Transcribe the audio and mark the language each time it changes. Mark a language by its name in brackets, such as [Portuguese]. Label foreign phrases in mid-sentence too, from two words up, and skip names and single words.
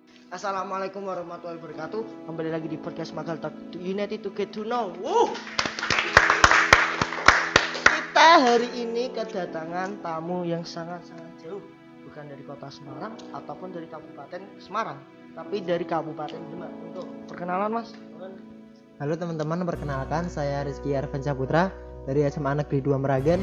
[Arabic] السلام عليكم ورحمة الله وبركاته. [Indonesian] Kembali lagi di podcast Magal Talk United to Get to Know. Kita hari ini kedatangan tamu yang sangat-sangat jauh, bukan dari kota Semarang ataupun dari Kabupaten Semarang, tapi dari Kabupaten Demak. Untuk perkenalan, Mas. Halo teman-teman, perkenalkan saya Rizky Arvansyah Putra dari SMA Negeri 2 Meragen.